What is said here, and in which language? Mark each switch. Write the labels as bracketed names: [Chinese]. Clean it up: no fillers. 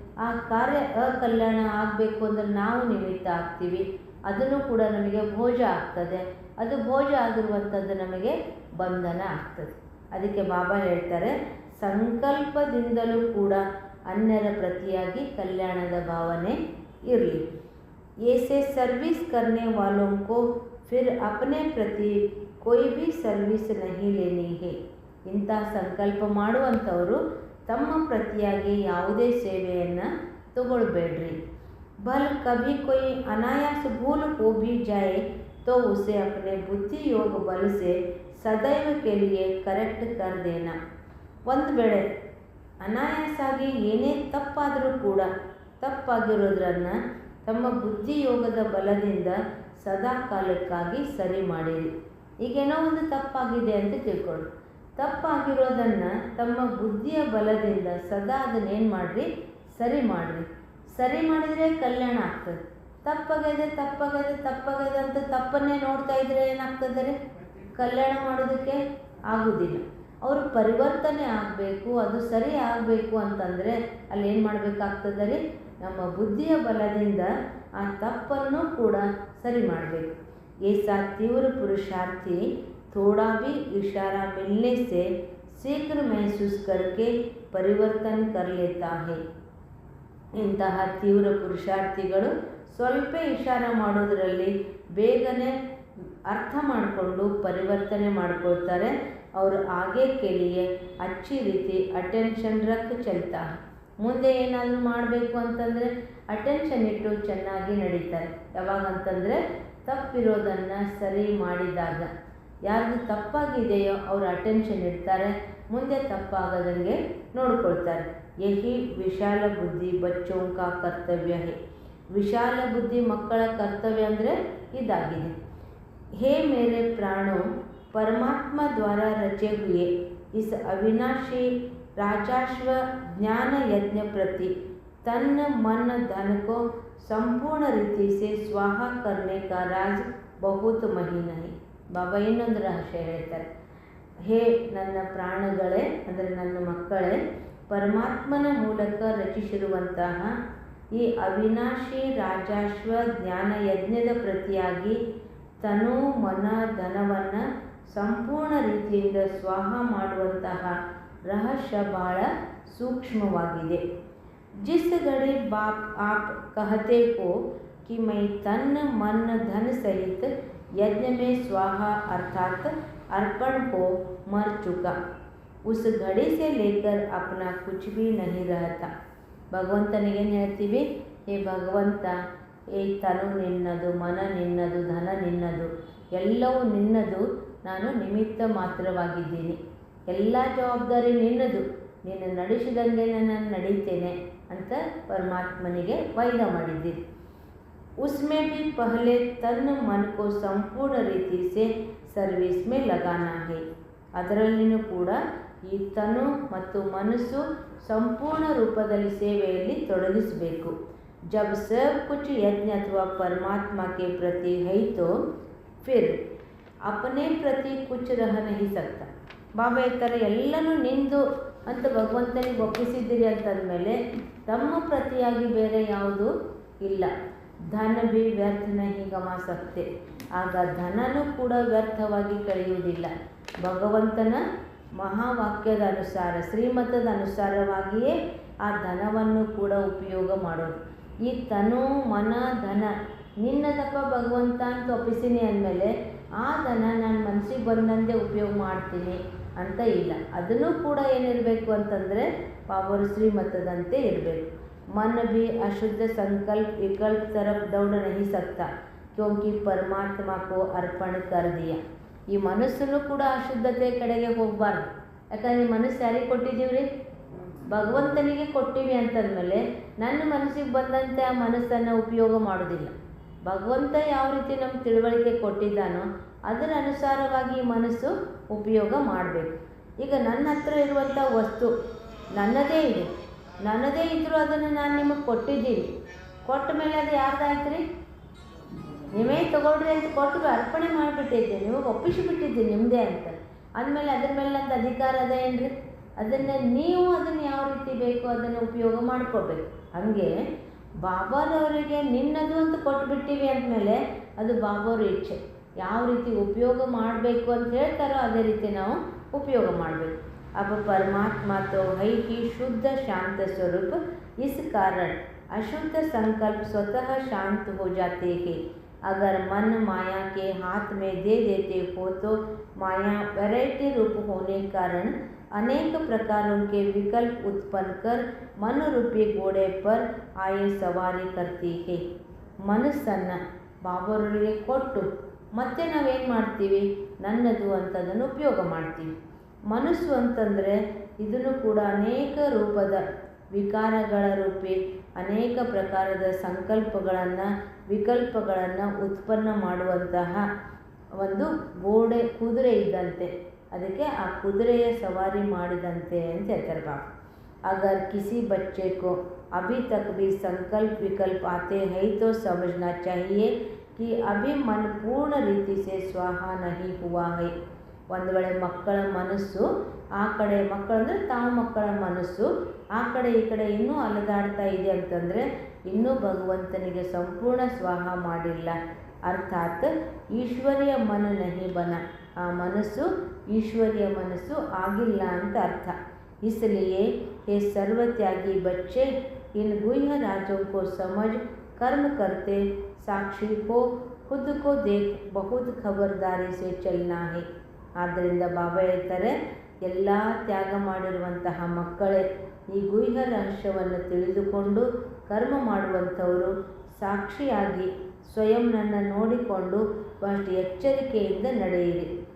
[Kannada] ಆ ಕಾರ್ಯ ಅಕಲ್ಯಾಣ ಆಗಬೇಕು ಅಂದರೆ ನಾವು ನಿಮಿತ್ತ ಆಗ್ತೀವಿ. ಅದನ್ನು ಕೂಡ ನಮಗೆ ಭೋಜ ಆಗ್ತದೆ. ಅದು ಭೋಜ ಆಗಿರುವಂಥದ್ದು ನಮಗೆ ಬಂಧನ ಆಗ್ತದೆ. ಅದಕ್ಕೆ ಬಾಬಾ ಹೇಳ್ತಾರೆ, ಸಂಕಲ್ಪದಿಂದಲೂ ಕೂಡ ಅನ್ಯರ ಪ್ರತಿಯಾಗಿ ಕಲ್ಯಾಣದ ಭಾವನೆ ಇರಲಿ. [Hindi] ऐसे सर्विस करने वालों को फिर अपने प्रति कोई भी सर्विस नहीं लेनी है. [Kannada] ಇಂಥ ಸಂಕಲ್ಪ ಮಾಡುವಂಥವರು ತಮ್ಮ ಪ್ರತಿಯಾಗಿ ಯಾವುದೇ ಸೇವೆಯನ್ನು ತಗೊಳ್ಬೇಡ್ರಿ. [Hindi] भल कभी कोई अनायास भूल हो भी जाए तो उसे अपने बुद्धि योग बल से सदैव के लिए करेक्ट कर देना. [Kannada] ಒಂದು ವೇಳೆ ಅನಾಯಾಸಾಗಿ ಏನೇ ತಪ್ಪಾದರೂ ಕೂಡ ತಪ್ಪಾಗಿರೋದ್ರನ್ನು ತಮ್ಮ ಬುದ್ಧಿಯೋಗದ ಬಲದಿಂದ ಸದಾ ಕಾಲಕ್ಕಾಗಿ ಸರಿ ಮಾಡಿರಿ. ಈಗೇನೋ ಒಂದು ತಪ್ಪಾಗಿದೆ ಅಂತ ತಿಳ್ಕೊಳ್ಳಿ. ತಪ್ಪಾಗಿರೋದನ್ನು ತಮ್ಮ ಬುದ್ಧಿಯ ಬಲದಿಂದ ಸದಾ ಅದನ್ನೇನು ಮಾಡಿರಿ, ಸರಿ ಮಾಡಿರಿ. ಸರಿ ಮಾಡಿದರೆ ಕಲ್ಯಾಣ ಆಗ್ತದೆ. ತಪ್ಪಾಗಿದೆ ಅಂತ ತಪ್ಪನ್ನೇ ನೋಡ್ತಾ ಇದ್ರೆ ಏನಾಗ್ತದೆ ರೀ, ಕಲ್ಯಾಣ ಮಾಡೋದಕ್ಕೆ ಆಗೋದಿಲ್ಲ. ಅವರು ಪರಿವರ್ತನೆ ಆಗಬೇಕು, ಅದು ಸರಿ ಆಗಬೇಕು ಅಂತಂದರೆ ಅಲ್ಲಿ ಏನು ಮಾಡಬೇಕಾಗ್ತದೆ ರೀ, ನಮ್ಮ ಬುದ್ಧಿಯ ಬಲದಿಂದ ಆ ತಪ್ಪನ್ನು ಕೂಡ ಸರಿ ಮಾಡಬೇಕು. [Hindi] ऐसा तीव्र पुरुषार्थी थोड़ा भी इशारा मिलने से शीघ्र महसूस करके परिवर्तन कर लेता है. [Kannada] ಇಂತಹ ತೀವ್ರ ಪುರುಷಾರ್ಥಿಗಳು ಸ್ವಲ್ಪ ಇಶಾರ ಮಾಡೋದರಲ್ಲಿ ಬೇಗನೆ ಅರ್ಥ ಮಾಡಿಕೊಂಡು ಪರಿವರ್ತನೆ ಮಾಡ್ಕೊಳ್ತಾರೆ. ಅವರು [Hindi] ಆगे के लिए अच्छी ರೀತಿ ಅಟೆನ್ಷನ್ ರಖ್ ಚಲ್ತಾ. [Kannada] ಮುಂದೆ ಏನಾದರೂ ಮಾಡಬೇಕು ಅಂತಂದರೆ ಅಟೆನ್ಷನ್ ಇಟ್ಟು ಚೆನ್ನಾಗಿ ನಡೀತಾರೆ. ಯಾವಾಗಂತಂದರೆ ತಪ್ಪಿರೋದನ್ನು ಸರಿ ಮಾಡಿದಾಗ. ಯಾರ್ದು ತಪ್ಪಾಗಿದೆಯೋ ಅವರು ಅಟೆನ್ಷನ್ ಇಡ್ತಾರೆ, ಮುಂದೆ ತಪ್ಪಾಗದಂಗೆ ನೋಡ್ಕೊಳ್ತಾರೆ. [Hindi] ಯಹಿ ವಿಶಾಲ ಬುದ್ಧಿ ಬಚ್ಚೋಂ ಕಾ ಕರ್ತವ್ಯ ಹೇ. [Kannada] ವಿಶಾಲ ಬುದ್ಧಿ ಮಕ್ಕಳ ಕರ್ತವ್ಯ ಅಂದರೆ ಇದಾಗಿದೆ. [Hindi] ಹೇ ಮೇರೆ ಪ್ರಾಣೋ परमात्मा द्वारा रचे हुए इस अविनाशी राजाश्व ज्ञान यज्ञ प्रति तन मन धन को संपूर्ण रीति से स्वाहा करने का राज बहुत महीन है. [Kannada] ಬಾಬಾ ಇನ್ನೊಂದು ರಹಸ್ಯ ಹೇಳ್ತಾರೆ. ಹೇ ನನ್ನ ಪ್ರಾಣಗಳೇ ಅಂದರೆ ನನ್ನ ಮಕ್ಕಳೇ, ಪರಮಾತ್ಮನ ಮೂಲಕ ರಚಿಸಿರುವಂತಹ ಈ ಅವಿನಾಶಿ ರಾಜಾಶ್ವ ಜ್ಞಾನ ಯಜ್ಞದ ಪ್ರತಿಯಾಗಿ ತನು ಮನ ಧನವನ್ನು ಸಂಪೂರ್ಣ ರೀತಿಯಿಂದ ಸ್ವಾಹ ಮಾಡುವಂತಹ ರಹಸ್ಯ ಬಹಳ ಸೂಕ್ಷ್ಮವಾಗಿದೆ. [Hindi] जिस घड़ी बाप आप कहते हो कि मैं तन मन धन सहित यज्ञ में स्वाहा अर्थात अर्पण को मर चुका, उस घड़ी से लेकर अपना कुछ भी नहीं रहता. [Kannada] ಭಗವಂತನಿಗೇನು ಹೇಳ್ತೀವಿ, ಹೇ ಭಗವಂತ, ಈ ತನು ನಿನ್ನದು, ಮನ ನಿನ್ನದು, ಧನ ನಿನ್ನದು, ಎಲ್ಲವೂ ನಿನ್ನದು. ನಾನು ನಿಮಿತ್ತ ಮಾತ್ರವಾಗಿದ್ದೀನಿ. ಎಲ್ಲ ಜವಾಬ್ದಾರಿ ನಿನ್ನದು. ನೀನು ನಡೆಸಿದಂಗೆ ನಾನು ನಡೀತೇನೆ ಅಂತ ಪರಮಾತ್ಮನಿಗೆ ವಾಯ್ದ ಮಾಡಿದ್ದೀರಿ. [Hindi] उसमें भी पहले तन मन को संपूर्ण ರೀತಿ से ಸರ್ವಿಸ್ में लगाना है. [Kannada] ಅದರಲ್ಲಿಯೂ ಕೂಡ ಈ ತನು ಮತ್ತು ಮನಸ್ಸು ಸಂಪೂರ್ಣ ರೂಪದಲ್ಲಿ ಸೇವೆಯಲ್ಲಿ ತೊಡಗಿಸಬೇಕು. [Hindi] जब सब कुछ यज्ञ अथवा परमात्मा के प्रति है तो फिर अपने प्रति कुछ रह नहीं सकता. [Kannada] ಬಾಬಾ ಹೇಳ್ತಾರೆ, ಎಲ್ಲನೂ ನಿಂದು ಅಂತ ಭಗವಂತನಿಗೆ ಒಪ್ಪಿಸಿದ್ದೀರಿ ಅಂತಂದಮೇಲೆ ತಮ್ಮ ಪ್ರತಿಯಾಗಿ ಬೇರೆ ಯಾವುದೂ ಇಲ್ಲ. [Hindi] ಧನ ಭಿ ವ್ಯರ್ಥ ನಹಿ ಗಮಾ ಸಕ್ತೆ. [Kannada] ಆಗ ಧನನೂ ಕೂಡ ವ್ಯರ್ಥವಾಗಿ ಕಳೆಯುವುದಿಲ್ಲ. ಭಗವಂತನ ಮಹಾವಾಕ್ಯದ ಅನುಸಾರ, ಶ್ರೀಮತದ ಅನುಸಾರವಾಗಿಯೇ ಆ ಧನವನ್ನು ಕೂಡ ಉಪಯೋಗ ಮಾಡೋದು. ಈ ತನು ಮನ ಧನ ನಿನ್ನದಪ್ಪ ಭಗವಂತ ಅಂತ ಒಪ್ಪಿಸಿನಿ ಅಂದಮೇಲೆ ಆ ಧನ ನಾನು ಮನಸ್ಸಿಗೆ ಬಂದಂತೆ ಉಪಯೋಗ ಮಾಡ್ತೀನಿ ಅಂತ ಇಲ್ಲ. ಅದನ್ನು ಕೂಡ ಏನಿರಬೇಕು ಅಂತಂದರೆ ಬಾಬರ ಶ್ರೀಮತದಂತೆ ಇರಬೇಕು. [Hindi] मन भी अशुद्ध संकल्प विकल्प तरफ दौड़ नहीं सकता क्योंकि परमात्मा को अर्पण कर दिया. [Kannada] ಈ ಮನಸ್ಸನ್ನು ಕೂಡ ಅಶುದ್ಧತೆ ಕಡೆಗೆ ಹೋಗಬಾರ್ದು. ಯಾಕಂದರೆ ಮನಸ್ಸು ಯಾರಿಗೆ ಕೊಟ್ಟಿದ್ದೀವಿ ರೀ, ಭಗವಂತನಿಗೆ ಕೊಟ್ಟಿವಿ ಅಂತಂದಮೇಲೆ ನನ್ನ ಮನಸ್ಸಿಗೆ ಬಂದಂತೆ ಆ ಮನಸ್ಸನ್ನು ಉಪಯೋಗ ಮಾಡೋದಿಲ್ಲ. ಭಗವಂತ ಯಾವ ರೀತಿ ನಮ್ಗೆ ತಿಳುವಳಿಕೆ ಕೊಟ್ಟಿದ್ದಾನೋ ಅದರ ಅನುಸಾರವಾಗಿ ಈ ಮನಸ್ಸು ಉಪಯೋಗ ಮಾಡಬೇಕು. ಈಗ ನನ್ನ ಹತ್ರ ಇರುವಂಥ ವಸ್ತು ನನ್ನದೇ ಇದೆ, ನನ್ನದೇ ಇದ್ದರೂ ಅದನ್ನು ನಾನು ನಿಮಗೆ ಕೊಟ್ಟಿದ್ದೀನಿ. ಕೊಟ್ಟ ಮೇಲೆ ಅದು ಯಾರ್ದಾಯ್ತು ರೀ, ನೀವೇ ತೊಗೊಳ್ರಿ ಅಂತ ಕೊಟ್ಟು ಅರ್ಪಣೆ ಮಾಡಿಬಿಟ್ಟಿದ್ದೆ, ನಿಮಗೆ ಒಪ್ಪಿಸಿಬಿಟ್ಟಿದ್ದೀನಿ ನಿಮ್ಮದೇ ಅಂತ ಅಂದಮೇಲೆ ಅದ್ರ ಮೇಲೆ ನಂದು ಅಧಿಕಾರ ಅದ ಏನು ರೀ. ಅದನ್ನು ನೀವು ಅದನ್ನು ಯಾವ ರೀತಿ ಬೇಕೋ ಅದನ್ನು ಉಪಯೋಗ ಮಾಡ್ಕೋಬೇಕು. ಹಾಗೆ ಬಾಬಾರವರಿಗೆ ನಿನ್ನದು ಅಂತ ಕೊಟ್ಟುಬಿಟ್ಟಿವಿ ಅಂದಮೇಲೆ ಅದು ಬಾಬಾವ್ರ ಇಚ್ಛೆ. ಯಾವ ರೀತಿ ಉಪಯೋಗ ಮಾಡಬೇಕು ಅಂತ ಹೇಳ್ತಾರೋ ಅದೇ ರೀತಿ ನಾವು ಉಪಯೋಗ ಮಾಡಬೇಕು. [Hindi] अब परमात्मा तो है ही शुद्ध शांत स्वरूप, इस कारण अशुद्ध संकल्प स्वतः शांत हो जाते हैं. अगर मन माया के हाथ में दे देते हो तो माया वैरायटी रूप होने कारण अनेक प्रकारों के विकल्प उत्पन्न कर मन रूपी घोड़े पर आए सवारी करती है. [Kannada] ಮನಸ್ಸನ್ನು ಬಾಬರವರಿಗೆ ಕೊಟ್ಟು ಮತ್ತೆ ನಾವೇನು ಮಾಡ್ತೀವಿ, ನನ್ನದು ಅಂತದನ್ನು ಉಪಯೋಗ ಮಾಡ್ತೀವಿ. ಮನಸ್ಸು ಅಂತಂದರೆ ಇದನ್ನು ಕೂಡ ಅನೇಕ ರೂಪದ ವಿಕಾರಗಳ ರೂಪಿ ಅನೇಕ ಪ್ರಕಾರದ ಸಂಕಲ್ಪಗಳನ್ನು ವಿಕಲ್ಪಗಳನ್ನು ಉತ್ಪನ್ನ ಮಾಡುವಂತಹ ಒಂದು ಕುದುರೆ ಇದ್ದಂತೆ, ಅದಕ್ಕೆ ಆ ಕುದುರೆಯ ಸವಾರಿ ಮಾಡಿದಂತೆ ಅಂತ ಹೇಳ್ತಾರೆ ಬಾಬಾ. अगर किसी बच्चे को अभी तक भी संकल्प विकल्प आते हैं तो समझना चाहिए कि अभी मन पूर्ण रीति से स्वाहा नहीं हुआ है. ಒಂದು ವೇಳೆ ಮಕ್ಕಳ ಮನಸ್ಸು ಆ ಕಡೆ, ಮಕ್ಕಳಂದರೆ ತಾವು ಮಕ್ಕಳ ಮನಸ್ಸು ಆ ಕಡೆ ಈ ಕಡೆ ಇನ್ನೂ ಅಲೆದಾಡ್ತಾ ಇದೆ ಅಂತಂದರೆ ಇನ್ನೂ ಭಗವಂತನಿಗೆ ಸಂಪೂರ್ಣ ಸ್ವಾಹ ಮಾಡಿಲ್ಲ. [Hindi] ಅರ್ಥಾತ್ ಈಶ್ವರಿಯ ಮನ ನಹಿ ಬನ, [Kannada] ಆ ಮನಸ್ಸು ಈಶ್ವರಿಯ ಮನಸ್ಸು ಆಗಿಲ್ಲ ಅಂತ ಅರ್ಥ. [Hindi] इसलिए ये सर्वत्यागी बच्चे इन गुह्य राजों को समझ कर्म करते साक्षी को खुद को देख बहुत खबरदारी से चलना है. [Kannada] ಆದ್ದರಿಂದ ಬಾಬಾ ಹೇಳ್ತಾರೆ, ಎಲ್ಲ ತ್ಯಾಗ ಮಾಡಿರುವಂತಹ ಮಕ್ಕಳೇ ಈ ಗುಹ್ಯ ರಹಸ್ಯವನ್ನು ತಿಳಿದುಕೊಂಡು ಕರ್ಮ ಮಾಡುವಂಥವರು ಸಾಕ್ಷಿಯಾಗಿ ಸ್ವಯಂ ನನ್ನ ನೋಡಿಕೊಂಡು ಬಹಳ ಎಚ್ಚರಿಕೆಯಿಂದ ನಡೆಯಿರಿ.